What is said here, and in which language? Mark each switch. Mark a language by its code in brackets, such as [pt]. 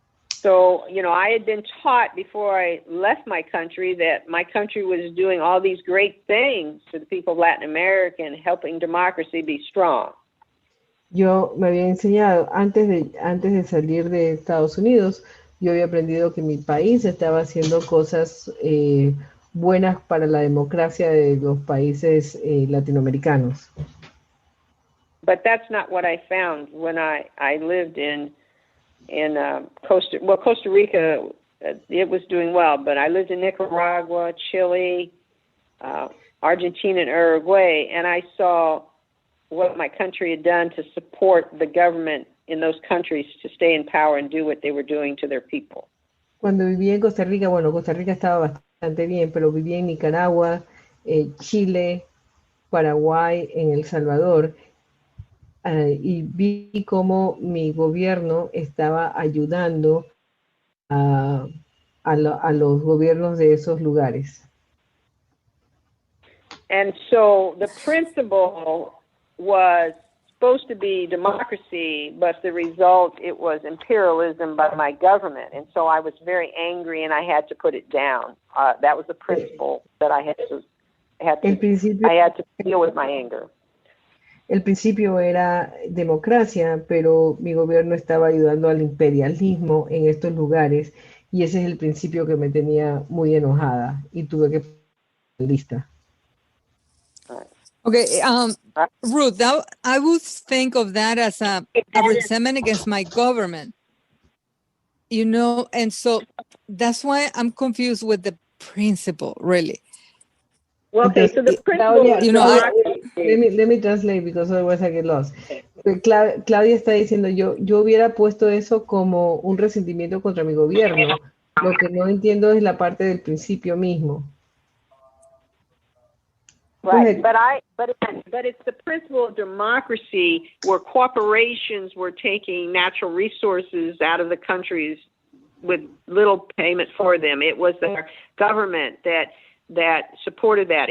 [en] So, I had been taught before I left my country that my country was doing all these great things for the people of Latin America and helping democracy be strong. [es] Yo me había enseñado, antes de salir de Estados Unidos, yo había aprendido que mi país estaba haciendo cosas buenas para la democracia de los países latinoamericanos. [en] But that's not what I found when I lived in Costa Rica. It was doing well, but I lived in Nicaragua, Chile, Argentina, and Uruguay, and I saw what my country had done to support the government in those countries to stay in power and do what they were doing to their people. [es] Cuando viví en Costa Rica, Costa Rica estaba bastante bien, pero viví en Nicaragua, Chile, Paraguay, en El Salvador, y vi cómo mi gobierno estaba ayudando a los gobiernos de esos lugares. [en] And so the principle was supposed to be democracy, but the result, it was imperialism by my government. And so I was very angry and I had to put it down. That was the principle that I had to [es] El principio, [en] I had to deal with my anger. [es] el principio era democracia, pero mi gobierno estaba ayudando al imperialismo en estos lugares y ese es el principio que me tenía muy enojada y tuve que poner lista. [en] Okay, Ruth, I would think of that as a resentment against my government, you know, and so that's why I'm confused with the principle, really. Well, okay, so the principle, Claudia, you know, let me translate because otherwise I get lost. [es] Claudia está diciendo, yo hubiera puesto eso como un resentimiento contra mi gobierno. Lo que no entiendo es la parte del principio mismo. [en] right, but it's the principle of democracy where corporations were taking natural resources out of the countries with little payment for them. It was our government that supported that.